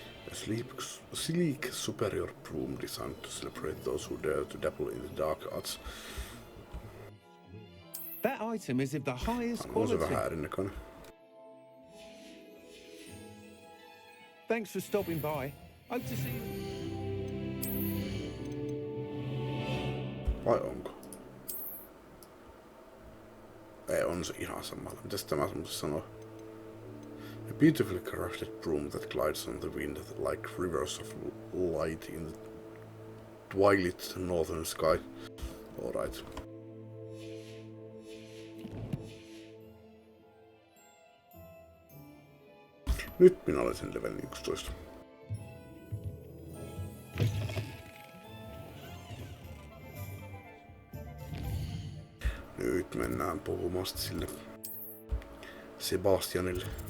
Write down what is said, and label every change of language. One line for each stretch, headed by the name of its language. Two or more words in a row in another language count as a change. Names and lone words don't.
English: A sleek, superior broom designed to celebrate those who dare to dabble in the dark arts. That item is of the highest
Finnish: On se
English: quality.
Finnish: vähän erinäköinen.
English: Thanks for stopping by. Hope to see you.
Finnish: Vai onko? Ei, on se ihan samalla. Mitäs tämä semmoista sanoo?
English: A beautifully crafted broom that glides on the wind like rivers of light in the twilight northern sky. Alright.
Finnish: Nyt minä olen sen level 11. Nyt mennään puhumaan sille Sebastianille.